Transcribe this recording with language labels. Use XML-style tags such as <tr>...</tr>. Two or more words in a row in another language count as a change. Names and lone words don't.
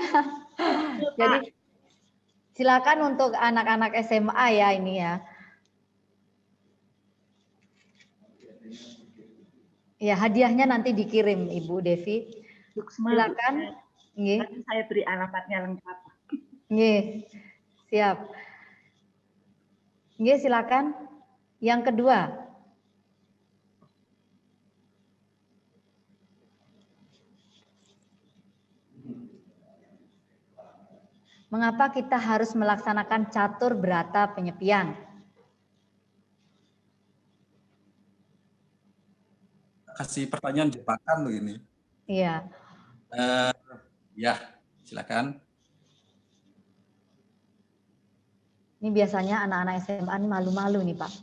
<id>Jadi silakan untuk anak-anak SMA ya ini ya. Ya, hadiahnya nanti dikirim Ibu Devi. Silakan. Nanti saya beri alamatnya lengkap. Nggih. Siap. Nggih, silakan. Yang kedua. Mengapa kita harus melaksanakan catur berata penyepian? Kasih pertanyaan jebakan begini. Iya. Ya, silakan. Ini biasanya anak-anak SMA ini malu-malu nih Pak.</id>